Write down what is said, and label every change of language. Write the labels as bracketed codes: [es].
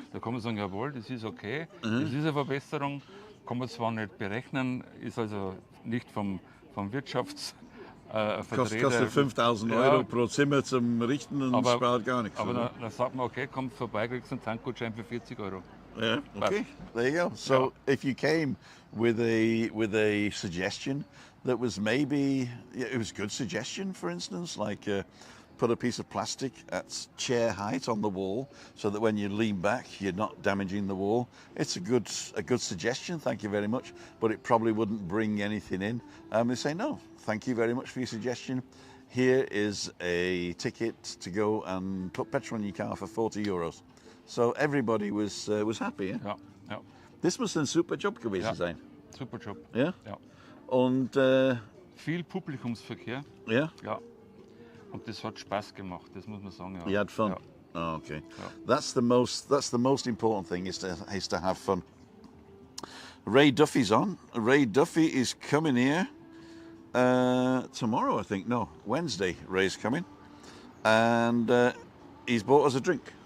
[de] Da kann man sagen, jawohl, das ist okay, das ist eine Verbesserung, kann man zwar nicht berechnen, ist also nicht vom Wirtschaftsvertreter. Kostet 5.000 Euro pro Zimmer zum Richten und spart gar nichts. Aber dann sagt man, okay, kommt vorbei, kriegst einen Tankgutschein für 40 Euro. [en] Yeah. Okay. There you go. So if you came with a suggestion that was maybe it was a good suggestion, for instance, like put a piece of plastic at chair height on the wall, so that when you lean back, you're not damaging the wall. It's a good suggestion. Thank you very much. But it probably wouldn't bring anything in. They say no. Thank you very much for your suggestion. Here is a ticket to go and put petrol in your car for 40 euros. So everybody was happy. Yeah? [de] Ja, ja. Das muss ein super Job gewesen sein. Super Job. Ja? Ja. Und Viel Publikumsverkehr. ja, Ja. Und das hat Spaß gemacht, das muss man sagen. Ja. [en] you had fun. [de] Ja. [en] Oh, okay. [de] Ja. [en] That's the most important thing is to have fun. Ray Duffy's on. Ray Duffy is coming here tomorrow, I think. No, Wednesday. Ray's coming, and he's bought us a drink.